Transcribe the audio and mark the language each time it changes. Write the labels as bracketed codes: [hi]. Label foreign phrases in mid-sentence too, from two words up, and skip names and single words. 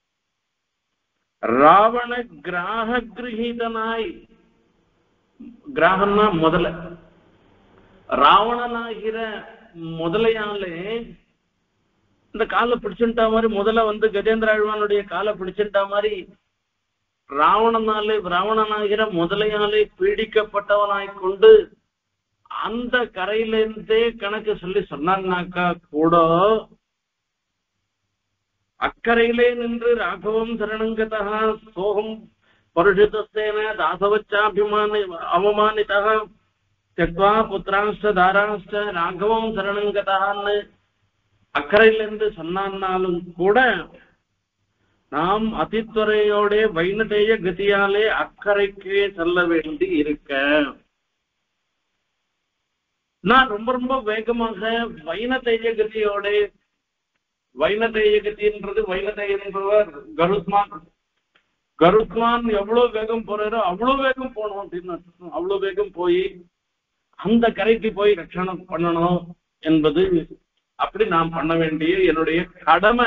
[ta] ராவண கிராக கிரகீதனாய், கிராகம்னா முதல்ல, ராவணனாகிற முதலையாலே இந்த காலை பிடிச்சுட்டா மாதிரி முதல்ல கஜேந்திர ஆழ்வானுடைய காலை பிடிச்சுட்டா மாதிரி ராவணனாகிற முதலையாலே பீடிக்கப்பட்டவனாய் கொண்டு அந்த கரையிலிருந்தே கணக்கு சொல்லி சொன்னாங்கனாக்கா கூட அக்கறையிலே நின்று [sa] राघवं शरणं गता सोहं परुषितस्तेन दासवच्चाभिमानी अवमानिता त्यक्त्वा पुत्रांश्च दारांश्च राघवं [ta] சரணங்கதான்னு அக்கறையிலிருந்து சொன்னாலும் கூட நாம் அதித்துறையோட வைனதேய கதியாலே அக்கறைக்கே செல்ல வேண்டி இருக்க, நான் ரொம்ப ரொம்ப வேகமாக வைனதேய கதியோட, வைனதேய கதின்றது வைனதேயன் என்பவர் கருத்மான் எவ்வளவு வேகம் போறாரோ அவ்வளவு வேகம் போனோம் அப்படின்னு அவ்வளவு வேகம் போய் அந்த கரைக்கு போய் ரட்சணம் பண்ணணும் என்பது அப்படி நாம் பண்ண வேண்டிய என்னுடைய கடமை.